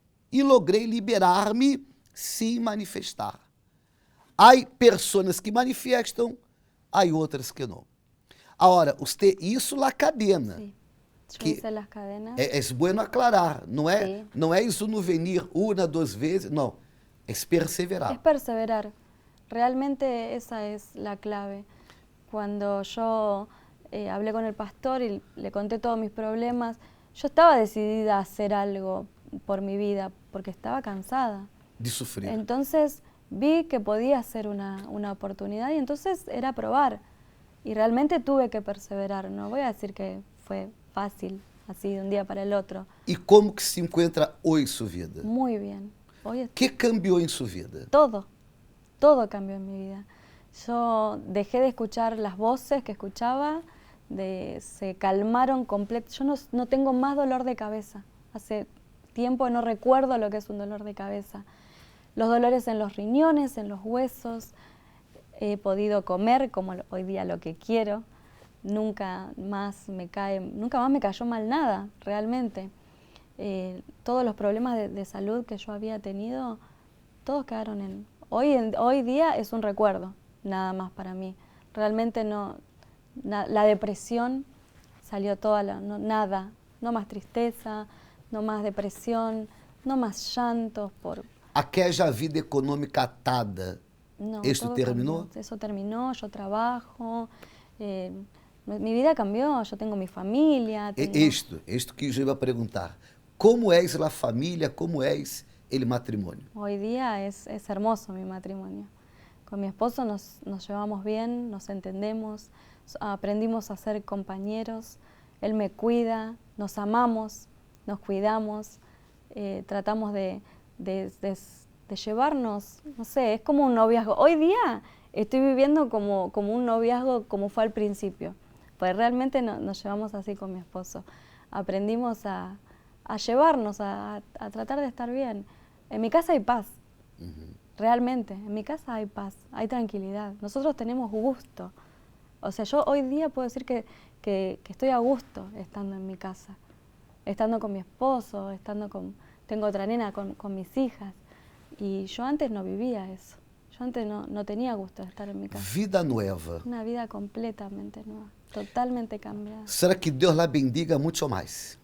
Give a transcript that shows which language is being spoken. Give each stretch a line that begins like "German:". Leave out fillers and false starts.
Portuguese: E logrei liberar-me sem manifestar. Há pessoas que manifestam, há outras que não. Agora, isso na cadena.
Spanish: Sí. Yo
Portuguese: Que
Spanish: hice las cadenas.
Portuguese: é bueno aclarar, não é, Sim. não é isso no venir uma, duas vezes, não. É perseverar.
Spanish: Es perseverar. Realmente esa es la clave. Cuando yo hablé con el pastor y le conté todos mis problemas, yo estaba decidida a hacer algo por mi vida, porque estaba cansada.
Portuguese: De sofrer.
Spanish: Entonces vi que podía ser una oportunidad y entonces era probar. Y realmente tuve que perseverar. No voy a decir que fue fácil, así de un día para el otro.
Portuguese: E como que se encontra hoje sua vida?
Spanish: Muy bien. Hoy
Portuguese: Que cambiou em sua vida?
Spanish: todo cambió en mi vida. Yo dejé de escuchar las voces que escuchaba, se calmaron completo. Yo no tengo más dolor de cabeza. Hace tiempo no recuerdo lo que es un dolor de cabeza. Los dolores en los riñones, en los huesos. He podido comer como hoy día lo que quiero. Nunca más me cayó mal nada, realmente. Todos los problemas de salud que yo había tenido, todos quedaron en... Hoy día es un recuerdo, nada más para mí. Realmente no... la depresión salió toda nada. No más tristeza, no más depresión, no más llantos por...
Portuguese: Aquela vida econômica atada,
Spanish: No, ¿esto todo terminó? cambió. Eso terminó, yo trabajo, mi vida cambió, yo tengo mi familia.
Portuguese: Isto que eu ia perguntar. Como és a família, como és o matrimônio?
Spanish: Hoy día es hermoso mi matrimonio. Con mi esposo nos llevamos bien, nos entendemos, aprendimos a ser compañeros, él me cuida, nos amamos, nos cuidamos, tratamos de llevarnos, no sé, es como un noviazgo. Hoy día estoy viviendo como un noviazgo como fue al principio, pues realmente nos llevamos así con mi esposo. Aprendimos a llevarnos, a tratar de estar bien. En mi casa hay paz, realmente, en mi casa hay paz, hay tranquilidad. Nosotros tenemos gusto. O sea, yo hoy día puedo decir que estoy a gusto estando en mi casa, estando con mi esposo, tengo otra nena con mis hijas. Y yo antes no vivía eso. Yo antes no tenía gusto de estar en mi casa. Vida nueva. Una vida completamente nueva, totalmente cambiada.
Portuguese: Será que Deus
Spanish: la bendiga
Portuguese: muito mais?